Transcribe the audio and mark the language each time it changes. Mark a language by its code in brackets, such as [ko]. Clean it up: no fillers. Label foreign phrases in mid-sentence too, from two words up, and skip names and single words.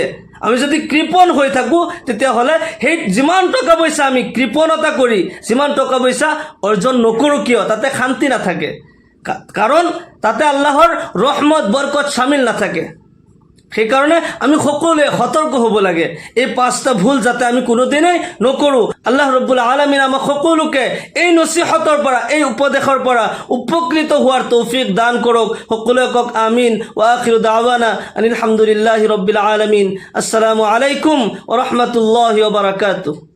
[as] আমি যদি কৃপণ হৈ থাকোঁ, তেতিয়াহ'লে সেই যিমান টকা পইচা আমি কৃপণতা কৰি যিমান টকা পইচা অৰ্জন নকৰোঁ কিয়, তাতে শান্তি নাথাকে, কাৰণ তাতে আল্লাহৰ ৰহমত বৰকত শামিল নাথাকে। সেইকাৰণে আমি সকলোৱে সতৰ্ক হ'ব লাগে, এই 5টা ভুল যাতে আমি কোনোদিনেই নকৰোঁ। আল্লাহ [ar] رب العالمين [as] আমাক সকলোকে এই নছিহতৰ পৰা, এই উপদেশৰ পৰা উপকৃত হোৱাৰ তৌফিক দান কৰক। সকলোৱে কওক আমিন। [ar] وآخر دعوانا أن الحمد لله رب العالمين. السلام عليكم ورحمة الله وبركاته.